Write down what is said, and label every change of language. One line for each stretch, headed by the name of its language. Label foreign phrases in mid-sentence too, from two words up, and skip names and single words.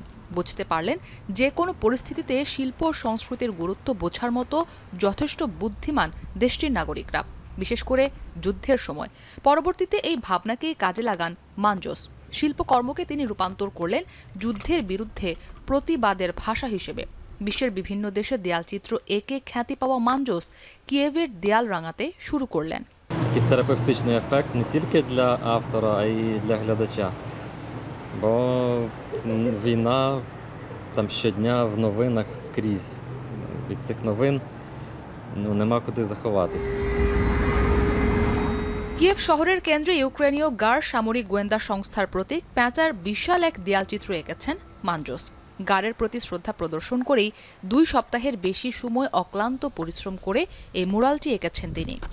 Bangla: বুঝতে পারলেন যে কোনো পরিস্থিতিতে শিল্প ও সংস্কৃতির গুরুত্ব বোঝার মতো যথেষ্ট বুদ্ধিমান দেশটির নাগরিকরা, বিশেষ করে যুদ্ধের সময়। পরবর্তীতে এই ভাবনাকেই কাজে লাগান মানজোস। শিল্পকর্মকে তিনি রূপান্তর করলেন যুদ্ধের বিরুদ্ধে প্রতিবাদের ভাষা হিসেবে। বিশ্বের বিভিন্ন দেশে দেয়ালচিত্র এঁকে খ্যাতি পাওয়া মানজোস কিয়েভের দেয়াল রাঙাতে শুরু করলেন।
Ukrainian: Якийсь терапевтичний ефект не тільки для автора, а й для глядача. Бо війна там щодня в новинах скрізь. Від цих новин нема куди заховатися.
Bangla: কিয়েভ শহরের কেন্দ্রে ইউক্রেনীয় গার সামরিক গোয়েন্দা সংস্থার প্রতীক প্যাঁচার বিশাল এক দেয়ালচিত্র এঁকেছেন মানজোস। গারের প্রতি শ্রদ্ধা প্রদর্শন করেই 2 সপ্তাহের বেশি সময় অক্লান্ত পরিশ্রম করে এই মুরালটি এঁকেছেন তিনি।